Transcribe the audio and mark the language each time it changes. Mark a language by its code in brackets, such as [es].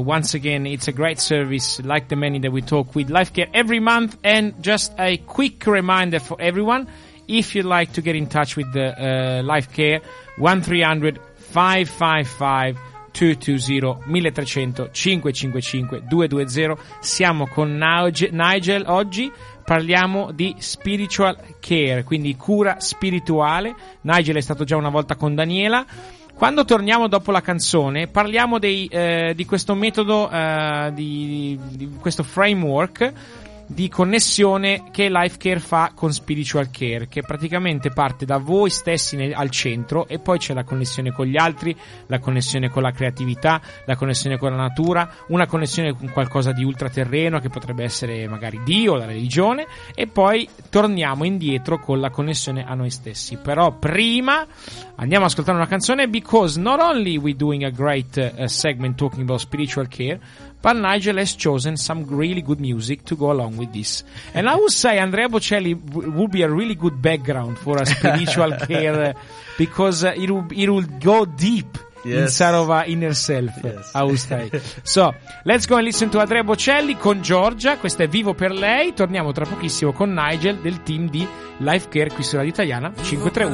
[en] Once again, it's a great service, like the many that we talk with Life Care every month. And just a quick reminder for everyone, if you'd like to get in touch with the Life Care, 1-300-555-220, 1-300-555-220. [it] Siamo con Nigel oggi, parliamo di spiritual care, quindi cura spirituale. Nigel è stato già una volta con Daniela. Quando torniamo dopo la canzone, parliamo di questo metodo, di questo framework di connessione che Life Care fa con Spiritual Care, che praticamente parte da voi stessi al centro, e poi c'è la connessione con gli altri, la connessione con la creatività, la connessione con la natura, una connessione con qualcosa di ultraterreno che potrebbe essere magari Dio, la religione, e poi torniamo indietro con la connessione a noi stessi. Però prima andiamo ad ascoltare una canzone, [en] because not only we're doing a great segment talking about spiritual care, but Nigel has chosen some really good music to go along with this. And I would say Andrea Bocelli would be a really good background for a spiritual care, because it will go deep, yes, inside of our inner self, yes, I would say. So let's go and listen to Andrea Bocelli con Giorgia. [it] Questo è Vivo per Lei. Torniamo tra pochissimo con Nigel del team di Life Care qui su Radio Italiana 531.